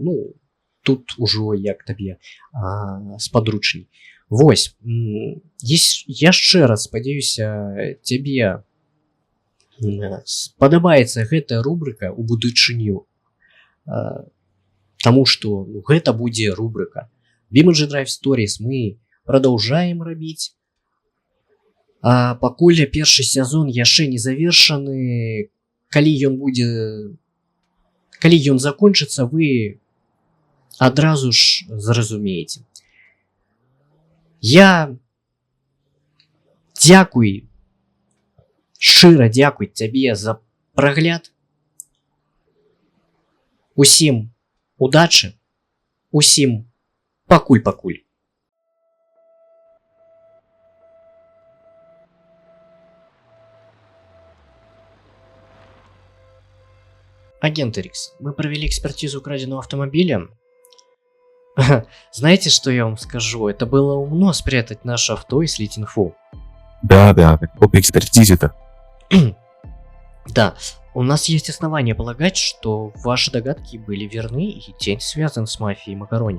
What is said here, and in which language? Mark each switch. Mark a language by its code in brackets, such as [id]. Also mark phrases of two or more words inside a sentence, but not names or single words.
[be] Ну, тут ужо як табе спадручней. Вось, яшчэ раз спадзяюся, цябе спадабаецца гэтая рубрика ў будучыню, таму што гэта будзе рубрика BeamNG Drive Stories [ru] мы продолжаем [be] рабіць. А пакуль першы сезон яшчэ не завершаны, калі ён закончыцца, вы адразу ж зразумееце. Я шчыра дзякуй цябе за прагляд. Усім удачы, усім пакуль. [ru] Агент Рикс, мы провели экспертизу украденного автомобиля. Знаете, что я вам скажу? Это было умно спрятать наше авто и слить инфу. Да, об экспертизе-то. Да, у нас есть основания полагать, что ваши догадки были верны и тень связан с мафией Макарони.